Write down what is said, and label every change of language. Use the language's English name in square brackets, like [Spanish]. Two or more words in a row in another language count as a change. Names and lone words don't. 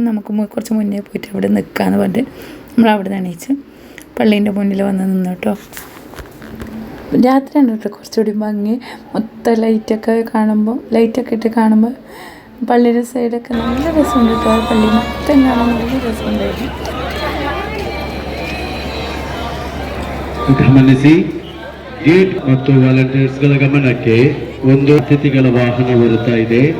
[Malayalam] നമുക്ക് കുറച്ച് മുന്നേ പോയിട്ട് അവിടെ നിൽക്കാമെന്ന് പറഞ്ഞിട്ട് നമ്മൾ അവിടെ നിന്ന് എണീച്ച് പള്ളീൻ്റെ മുന്നിൽ വന്ന് നിന്നു കേട്ടോ. രാത്രിയാണ് കേട്ടോ കുറച്ചുകൂടി ഭംഗി. മൊത്തം ലൈറ്റൊക്കെ ഇട്ട് കാണുമ്പോൾ പള്ളിയുടെ സൈഡൊക്കെ നല്ല രസമുണ്ട് കേട്ടോ. പള്ളി മൊത്തം കാണാൻ നല്ല രസമുണ്ടായിരുന്നു. [Kannada] ಗಮನಿಸಿ, ಗೇಟ್ ಮತ್ತು ವಾಲಂಟಿಯರ್ಸ್ಗಳ ಗಮನಕ್ಕೆ ಒಂದು ಅತಿಥಿಗಳ ವಾಹನ ಬರುತ್ತಾ ಇದೆ.